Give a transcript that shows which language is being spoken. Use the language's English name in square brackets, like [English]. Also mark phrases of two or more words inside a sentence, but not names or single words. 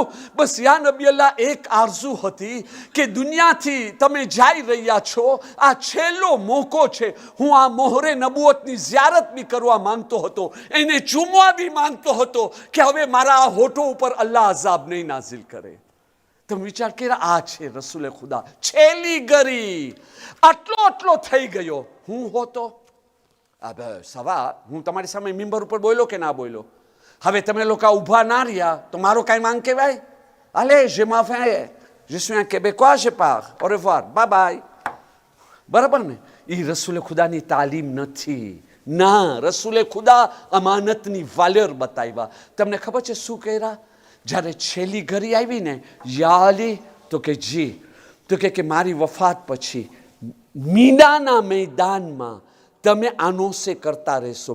[Gujarati] બસ યા નબી અલ્લાહ, એક આરઝુ હતી કે દુનિયાથી તમે જઈ રહ્યા છો, આ છેલ્લો મોકો છે, હું આ મોહરે નબુવતની ઝિયારત કરવા માંગતો હતો, એને ચૂમવા બી માંગતો હતો કે હવે મારા હોઠો ઉપર અલ્લાહ અઝાબ નહીં નાઝિલ કરે. તમે વિચાર કર્યા, આ છે રસૂલે ખુદા, છેલ્લી ગરી. આટલો થઈ ગયો. હું હોતો સવા, હું તમારી સામે મિંબર ઉપર બોલ્યો કે ના બોલ્યો? હવે તમે લોકો ઊભા ના રહ્યા તો મારો કાંઈ માંગ કહેવાય? [French] allez, je m'en vais, je suis un Québécois, je pars, au revoir, [English] bye bye. [Gujarati] બરાબર ને? એ રસૂલે ખુદાની તાલીમ નથી. ના, રસૂલે ખુદા અમાનતની વાલ્યર બતાવ્યા. તમને ખબર છે શું કર્યા? જ્યારે છેલ્લી ઘડી આવી ને, યાલી, તો કે જી, તો કે મારી વફાત પછી મીનાના મેદાનમાં તમે આનોસે કરતા રહેશો.